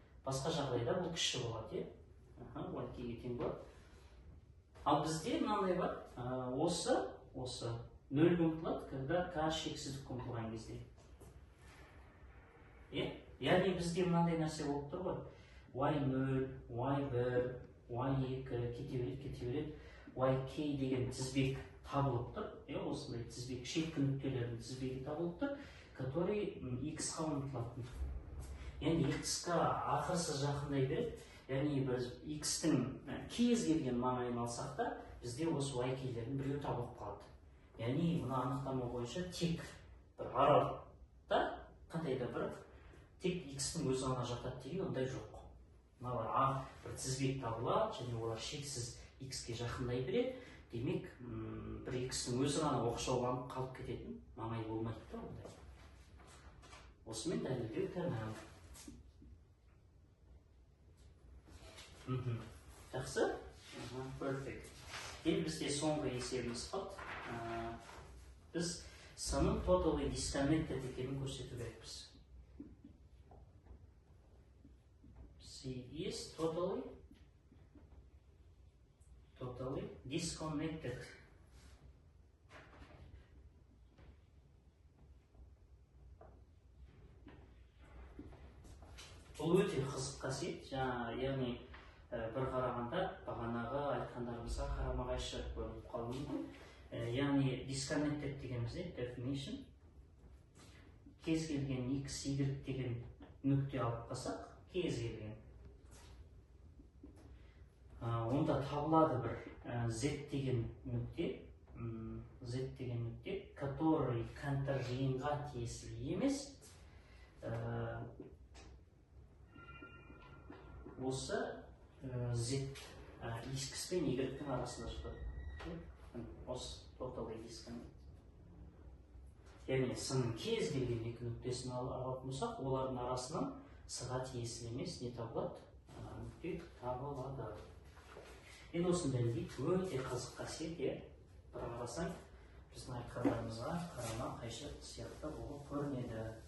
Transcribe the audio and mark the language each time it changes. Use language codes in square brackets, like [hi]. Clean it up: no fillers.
[kk] Басқа жағдайда бұл кіші болады. Yk-ге тең болады. Ал бізде мынандай бар. Осы 0-ге ұмтылады, [ru] когда [kk] k шексіздікке ұмтылған кезде. Яғни бізде мынандай нәрсе болып тұр ғой. y0, y1, y2 кете береді. Yk деген тізбек табылып тұр. Осындай тізбек, шеткі нүктелердің тізбегі табылып тұр, [ru] который [kk] x-қа ұмтылатын. Яғни x-қа ақырсы жақындай береді. Яғни біз x-тің кез келген маңайын алсақ та, бізде осы yk-лердің біреуі табылып қалады. Яғни мына анықтама бойынша тек бір аралықта қандай да бір тек x-тің өзі ғана жатады деген ондай жоқ. Мыналар бір тізбек табылады, және олар шексіз x-ке жақындай береді. Демек, бір x-тің өзі ғана оқшауланып қалып кететін маңай болмайды да ондай. Осымен дәлелдеу тәмам. Жақсы? Perfect. Енді бізде соңғы есебіміз қалды. Біз санның totally disconnected екенін көрсету керекпіз. [en] C is totally disconnected. [kk] Бұл өте қызық қасиет. Яғни бір қарағанда бағанағы айтқандарымызға қарама қайшы көрініп қалуы мүмкін. Яғни disconnected дегеніміз definition, кез келген x, y деген нүкте алып қалсақ, кез келген, онда табылады бір z деген нүкте, [ru] который [kk] контур жиынға тиесілі емес, осы z x пен y-дің арасында жатады. Осы totally disconnected. Яғни сының кез келген екі нүктесін алатын болсақ, олардың арасынан с-ға тиесілі емес не табылады? Нүкте табылады. Енді осыны дәлелдейік, өте қызық қасиет, бір қарасаң, біздің айтқандарымызға қарама қайшы сияқты болып көрінеді.